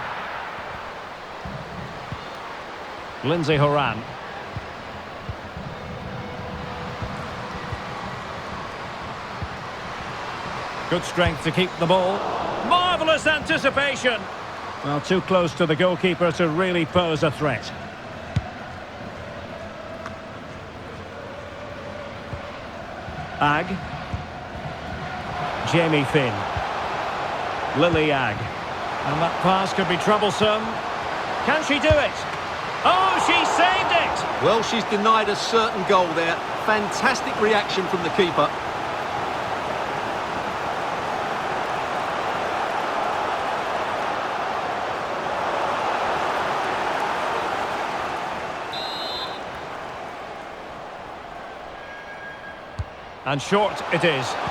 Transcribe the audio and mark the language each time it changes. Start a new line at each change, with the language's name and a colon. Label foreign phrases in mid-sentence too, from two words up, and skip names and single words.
English: Lindsay Horan. Good strength to keep the ball. Marvellous anticipation. Well, too close to the goalkeeper to really pose a threat. Ag. Jamie Finn. Lily-Ag. And that pass could be troublesome. Can she do it? Oh, she saved it! Well, she's denied a certain goal there. Fantastic reaction from the keeper. And short it is.